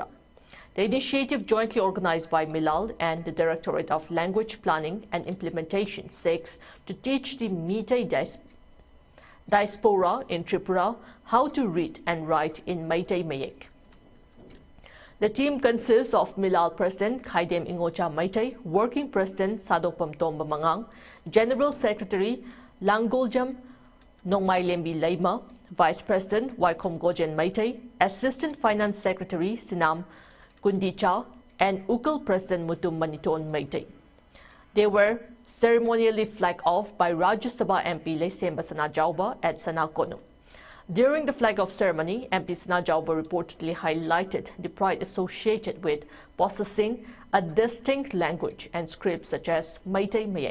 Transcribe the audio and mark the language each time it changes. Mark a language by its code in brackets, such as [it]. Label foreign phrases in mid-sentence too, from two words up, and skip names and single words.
[en] The initiative, jointly organized by Milal and the Directorate of Language Planning and Implementation, seeks to teach the Meitei diaspora in Tripura how to read and write in Meitei Mayek. The team consists of Milal President Khaidem Ingocha Meitei, Working President Sadopam Tomba Mangang, General Secretary Langoljam Nongmai Lembi Leima, Vice President Waikom Gojen Meitei, Assistant Finance Secretary Sinam Kundicha, and Ukal President Mutum Maniton Meitei. They were ceremonially flagged off by Rajya Sabha MP Lesemba Sanajauba at Sanakono. During the flag-off ceremony, MP Sanajauba reportedly highlighted the pride associated with possessing a distinct language and script such as Meitei Mayek.